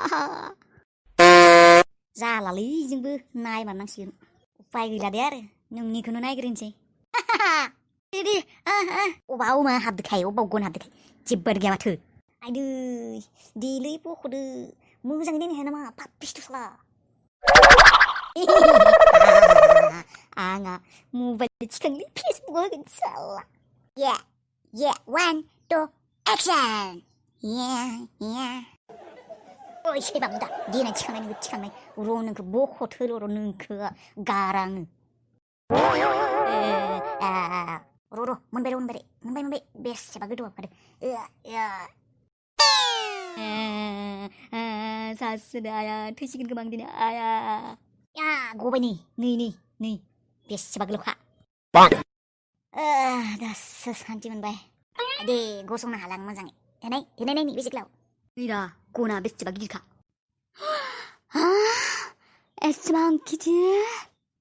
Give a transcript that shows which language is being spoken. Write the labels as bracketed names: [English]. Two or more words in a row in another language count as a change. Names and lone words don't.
[Bodo] जालालै जोंबो नायमारनांसिगोन उपाय गैला दे आरो नोंनिखौनो नायग्रोनोसै दे अबाव मा हाबदोखाय अबाव गन हाबदोखाय जेबो गैया माथो आयदै देलै बख'दो मोजाङै नायनो हाया नामा पाप्पिसथ' साला आंहा मबाइल थिखांलै फेसबुकआव होगोन साला [English] Yeah, 1, 2, action! Yeah. [Bodo] ओइ सैमा बुन्दा देनाय थिखांनाय र' नोंखौ बख'थो र' नोंखौ गाराङो र' मोनबाय बेसेबा गोदौ हाबखादों सासुनो आया थैसिगोन गोबां दिनै आया गबाय नै बेसेबा गोलावखा दासो सान्थि मोनबाय दे गसंनो हाला आं मोजाङै हेनाय नायनि बेसे गोलाव गैरा गना बेसेबा गिदिरखा एसेबां गिदिर